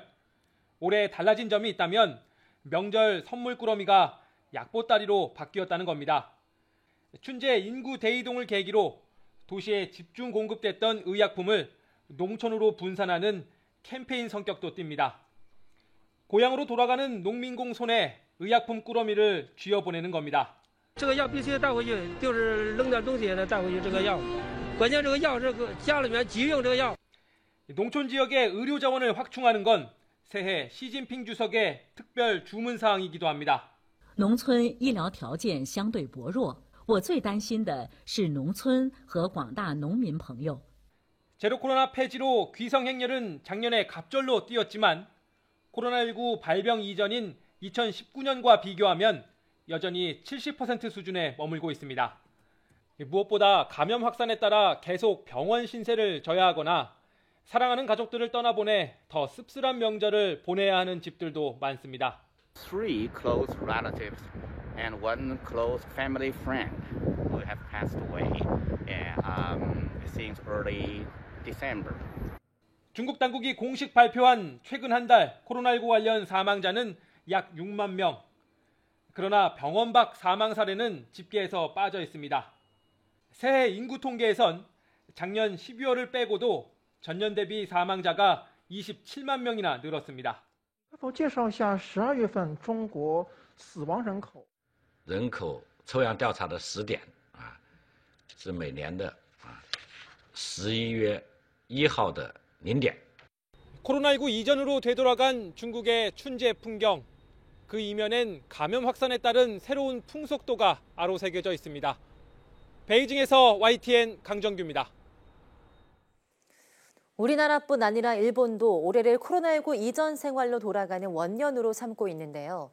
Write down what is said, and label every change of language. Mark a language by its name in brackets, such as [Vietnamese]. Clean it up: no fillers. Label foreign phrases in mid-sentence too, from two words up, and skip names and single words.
[Korean] 올해 달라진 점이 있다면 명절 선물 꾸러미가 약보따리로 바뀌었다는 겁니다. 춘제 인구 대이동을 계기로 도시에 집중 공급됐던 의약품을 농촌으로 분산하는 캠페인 성격도 띱니다. 고향으로 돌아가는 농민공 손에 의약품 꾸러미를 쥐어보내는 겁니다. [Chinese] 这个药必须带回去，就是扔点东西也得带回去。这个药，关键这个药是家里面急用这个药。 [Korean] 농촌 지역의 의료 자원을 확충하는 건 새해 시진핑 주석의 특별 주문 사항이기도 합니다. [Chinese] 农村医疗条件相对薄弱，我最担心的是农村和广大农民朋友。 [Korean] 제로 코로나 폐지로 귀성행렬은 작년에 갑절로 뛰었지만 코로나19 발병 이전인 2019년과 비교하면 여전히 70% 수준에 머물고 있습니다. 무엇보다 감염 확산에 따라 계속 병원 신세를 져야 하거나 사랑하는 가족들을 떠나보내 더 씁쓸한 명절을 보내야 하는 집들도 많습니다. [English] 3 close relatives and 1 close family friend who have passed away since early December. [Korean] 중국 당국이 공식 발표한 최근 한 달 코로나19 관련 사망자는 약 6만 명. 그러나 병원 밖 사망 사례는 집계에서 빠져 있습니다. 새해 인구 통계에선 작년 12월을 빼고도 전년 대비 사망자가 27만 명이나 늘었습니다. [Chinese] 否介绍一下12月份中国死亡人口。人口抽样调查的时点是每年的11月1号的0点。 [Korean] 코로나19 이전으로 되돌아간 중국의 춘제 풍경. 그 이면엔 감염 확산에 따른 새로운 풍속도가 아로새겨져 있습니다. 베이징에서 YTN 강정규입니다. 우리나라뿐 아니라 일본도 올해를 코로나19 이전 생활로 돌아가는 원년으로 삼고 있는데요.